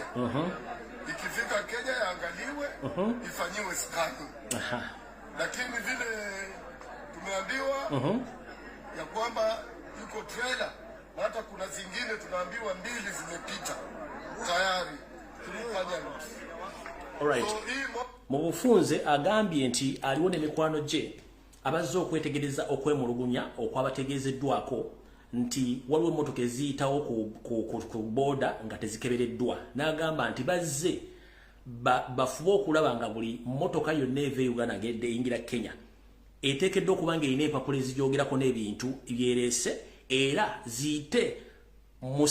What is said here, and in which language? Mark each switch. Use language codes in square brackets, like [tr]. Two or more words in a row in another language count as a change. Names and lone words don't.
[sw] Ikifika Kenya yaangaliwe, ifanyiwe scanning. Lakini vile tumeambiwa ya kwamba yuko trailer, hata kuna zingine tunaambiwa 2 zimepita tayari tulifanya. Alright. [lg] Mu bufunze agambye nti aliwo n'emikwano gye abazze okwetegereza okwemulugunya okwabategeezeddwako nti waliwo emmotoka eziyitawo ku boda nga tezikebereddwa. N'agamba nti bazze bafube okulaba nga buli mmotoka yonna eva e Uganda ng'eyingira Kenya eteekeddwa okuba ng'erina empapula ezijoogerako n'ebintu byereese era ziyite mu